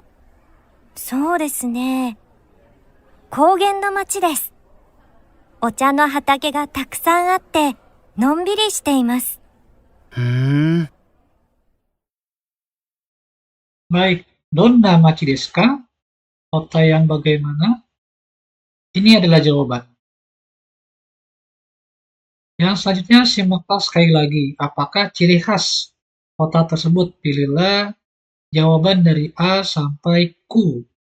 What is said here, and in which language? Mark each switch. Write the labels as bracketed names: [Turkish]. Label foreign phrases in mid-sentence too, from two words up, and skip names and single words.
[Japanese] そうですね。高原の町です。お茶の畑がたくさんあって、 のんびりしています。 Baik, どんな町ですか? [Indonesian] Kota yang bagaimana? Ini adalah jawaban. Yang selanjutnya simaklah sekali lagi. Apakah ciri khas kota tersebut? Pilihlah jawaban dari A sampai Q.